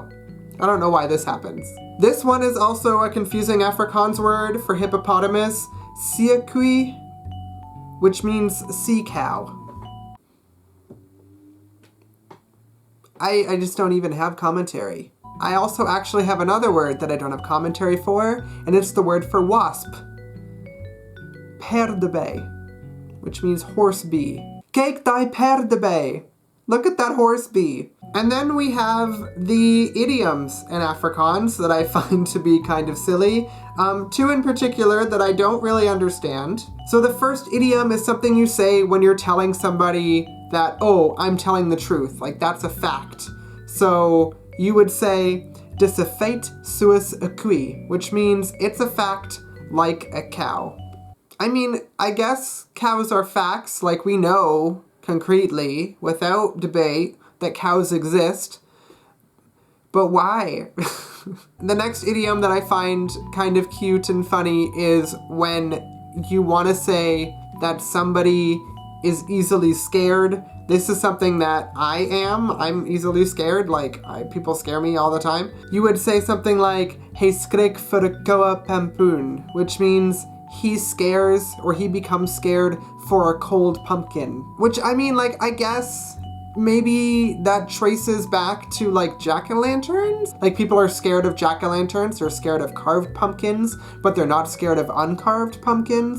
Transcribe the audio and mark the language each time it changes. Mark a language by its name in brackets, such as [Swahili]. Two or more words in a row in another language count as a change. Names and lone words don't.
[English] I don't know why this happens. This one is also a confusing Afrikaans word for hippopotamus, seekoe, which means sea cow. I just don't even have commentary. I also actually have another word that I don't have commentary for, and it's the word for wasp. Perdebei, which means horse bee. [Afrikaans] Kyk die perdebei. [English] Look at that horse bee. And then we have the idioms in Afrikaans that I find to be kind of silly. Two in particular that I don't really understand. So the first idiom is something you say when you're telling somebody that, oh, I'm telling the truth. Like that's a fact. So you would say, [Afrikaans] dis 'n feit soos 'n koe, [English] which means it's a fact like a cow. I mean, I guess cows are facts, like we know concretely, without debate, that cows exist, but why? The next idiom that I find kind of cute and funny is when you want to say that somebody is easily scared. This is something that I am. I'm easily scared, like people scare me all the time. You would say something like, [Afrikaans] "Hy skrik vir 'n koue pampoen," [English] which means he scares or he becomes scared for a cold pumpkin. Which, I mean, like, I guess maybe that traces back to like jack-o'-lanterns. Like people are scared of jack-o'-lanterns, they're scared of carved pumpkins, but they're not scared of uncarved pumpkins.